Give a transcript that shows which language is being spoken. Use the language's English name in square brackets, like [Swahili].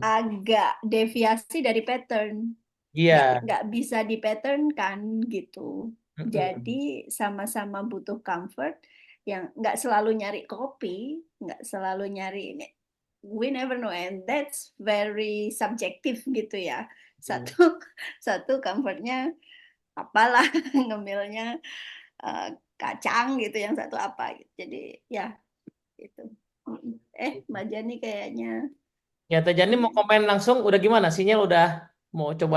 [Indonesian] agak deviasi dari pattern, Iya. nggak bisa di pattern kan gitu. Mm-mm. Jadi sama-sama butuh comfort, yang nggak selalu nyari kopi, nggak selalu nyari ini. [English] We never know, and that's very subjective gitu ya. [Indonesian] Satu satu comfortnya apalah, ngemilnya kacang gitu, yang satu apa gitu. Jadi ya itu. Mbak Jani kayaknya Ya, Teh Jani mau ini komen langsung, udah gimana? Sinyal udah mau coba